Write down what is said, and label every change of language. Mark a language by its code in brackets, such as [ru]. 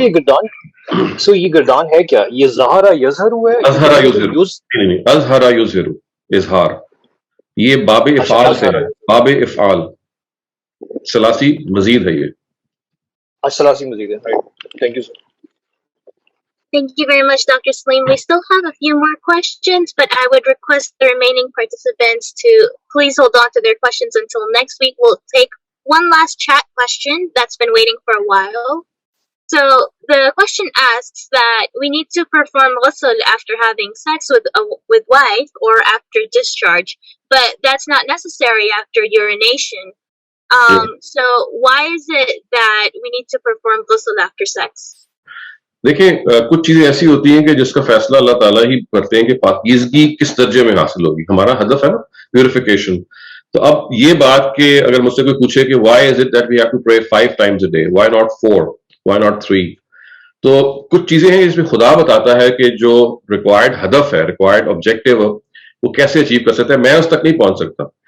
[ur] یہ گردان سو یہ گردان ہے کیا, یہ ظاہرہ یظہر ہوا ہے, اظہرہ یظہر اظہار, یہ باب افعال سے ہے, باب افعال ثلاثی مزید ہے, یہ ثلاثی مزید ہے. [en] Thank you sir. Thank you very much, Dr. Salim. We still have a few more questions, but I would request the remaining participants to please hold on to their questions until next week. We'll take one last chat question that's been waiting for a while. So the question asks that we need to perform ghusl after having sex with wife or after discharge, but that's not necessary after urination. So why is it that we need to perform ghusl after sex? [ur] دیکھیں کچھ چیزیں ایسی ہوتی ہیں کہ جس کا فیصلہ اللہ تعالیٰ ہی کرتے ہیں کہ پاکیزگی کس درجے میں حاصل ہوگی. ہمارا ہدف ہے نا پیوریفیکیشن. تو اب یہ بات کہ اگر مجھ سے کوئی پوچھے کہ [en] why is it that we have to pray 5 times a day, why not 4, why not 3, [ur] تو کچھ چیزیں ہیں جس میں خدا بتاتا ہے کہ جو ریکوائرڈ ہدف ہے, ریکوائرڈ آبجیکٹیو وہ کیسے اچیو کر سکتا ہے. میں اس تک نہیں پہنچ سکتا.